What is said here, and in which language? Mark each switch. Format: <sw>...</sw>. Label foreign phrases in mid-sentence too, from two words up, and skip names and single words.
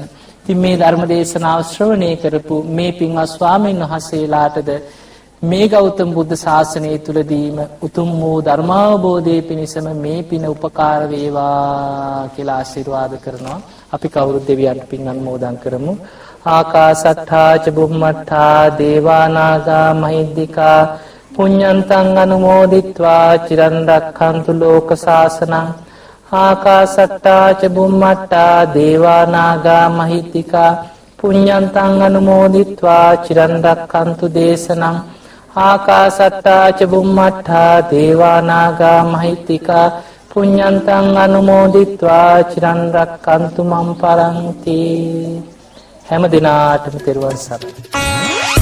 <si>ඉතින් මේ ධර්ම දේශනාව ශ්‍රවණය කරපු මේ පින්වත් ස්වාමීන් වහන්සේලාටද මේ ගෞතම බුද්ධ ශාසනය තුලදීම උතුම් වූ ධර්මාවබෝධයේ පිණිසම මේ පින උපකාර වේවා කියලා ආශිර්වාද කරනවා. අපි කවුරුත් දෙවියන්ට පින් අනුමෝදන් කරමු.</si> <pi>ආකාසට්ඨා ච බුම්මට්ඨා දේවා නාග මහිද්దికා පුඤ්ඤන්තං අනුමෝදිත්වා චිරන් රක්ඛන්තු ලෝක සාසනං. ආකාසට්ඨා ච බුම්මට්ඨා දේවා නාග මහිද්దికා පුඤ්ඤන්තං අනුමෝදිත්වා චිරන් රක්ඛන්තු දේශනං. ආකාසට්ඨා ච බුම්මට්ඨා දේවා නාග මහිද්దికා පුඤ්ඤන්තං අනුමෝදිත්වා චිරන් රක්ඛන්තු මම් පරන්ති.</pi> <si>හැම දිනාටම තෙරුවන් සරණයි.</si>